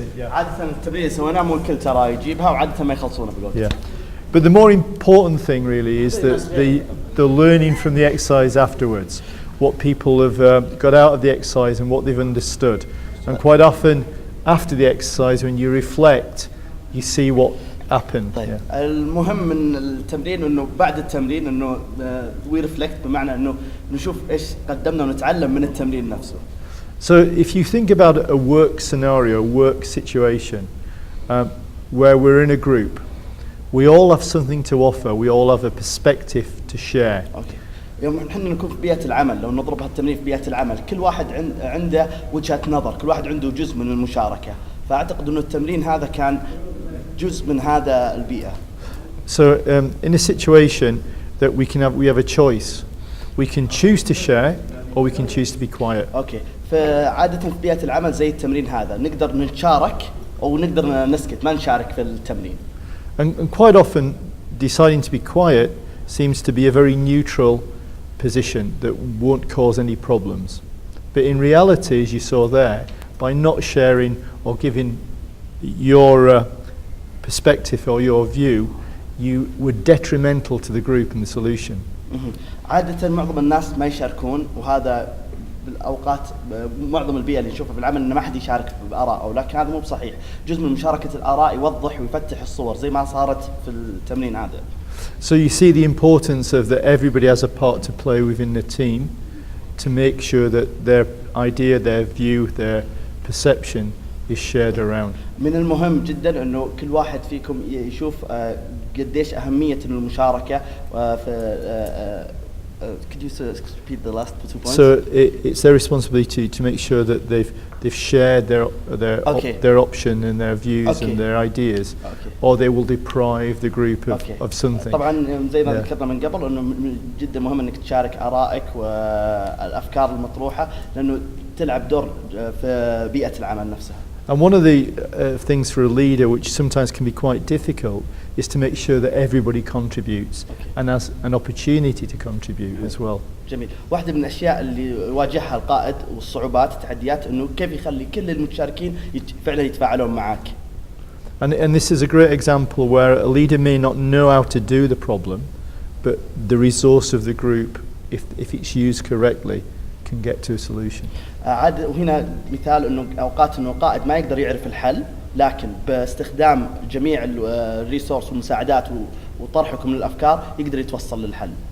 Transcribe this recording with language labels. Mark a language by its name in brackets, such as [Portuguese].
[Arabic] عادة التمرين سويناه مو الكل ترى يجيبها وعادة ما يخلصونه بالوقت. [English] Yeah. But the more important thing really is that the learning from the exercise afterwards, what people have got out of the exercise and what they've understood. And quite often after the exercise when you reflect you see what happened. [Arabic] طيب. المهم من التمرين انه بعد التمرين انه [English] we reflect [Arabic] بمعنى انه نشوف ايش قدمنا ونتعلم من التمرين نفسه. [English] So if you think about a work scenario, work situation, where we're in a group, we all have something to offer, we all have a perspective to share. Okay. [Arabic] يوم احنا نكون في بيئة العمل لو نضرب هالتمرين في بيئة العمل كل واحد عنده وجهة نظر، كل واحد عنده جزء من المشاركة، فأعتقد إنه التمرين هذا كان جزء من هذا البيئة. [English] So in a situation that we have a choice, we can choose to share or we can choose to be quiet. Okay. [Arabic] فعادة في بيئة العمل زي التمرين هذا نقدر نشارك أو نقدر نسكت ما نشارك في التمرين. [English] And quite often deciding to be quiet seems to be a very neutral position that won't cause any problems. But in reality, as you saw there, by not sharing or giving your perspective or your view, you were detrimental to the group and the solution. [Arabic] عادة معظم الناس ما يشاركون وهذا بالأوقات معظم البيئة اللي نشوفها في العمل إن ما حد يشارك بآراء لكن هذا مو بصحيح. جزء من مشاركة الآراء يوضح ويفتح الصور زي ما صارت في التمرين هذا. [English] So you see the importance of that everybody has a part to play within the team to make sure that their idea, their view, their perception is shared around. [Arabic] من المهم جدا إنه كل واحد فيكم يشوف قديش أهمية المشاركة في [English] could you repeat the last 2 points? So it's their responsibility to make sure that they've shared their option and their views and their ideas, or they will deprive the group of something. [Arabic] طبعا زي ما ذكرنا من قبل إنه جدا مهم إنك تشارك آرائك والأفكار المطروحة لأنه تلعب دور في بيئة العمل نفسها. [English] And one of the things for a leader which sometimes can be quite difficult is to make sure that everybody contributes and has an opportunity to contribute as well. [Arabic] جميل. واحدة من الأشياء اللي يواجهها القائد والصعوبات التحديات إنه كيف يخلي كل المشاركين فعلا يتفاعلون معك. [English] And this is a great example where a leader may not know how to do the problem, but the resource of the group, if it's used correctly, can get to a solution. [Arabic] عاد وهنا مثال إنه أوقات إنه قائد ما يقدر يعرف الحل لكن باستخدام جميع الريسورس والمساعدات وطرحكم للأفكار يقدر يتوصل للحل.